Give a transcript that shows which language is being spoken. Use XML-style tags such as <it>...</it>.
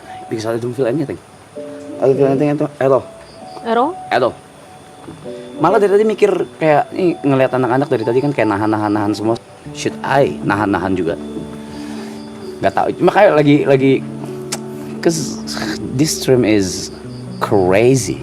<en>Because I don't feel anything. I don't feel anything at all. At all? At all.</en> <id>Malah dari tadi mikir kayak ini ngelihat anak-anak dari tadi kan kayak nahan semua.</id> <en>Should I</en> <id>nahan juga? Gak tahu. Cuma kayak lagi,</id> <en>cause this stream is crazy.</en>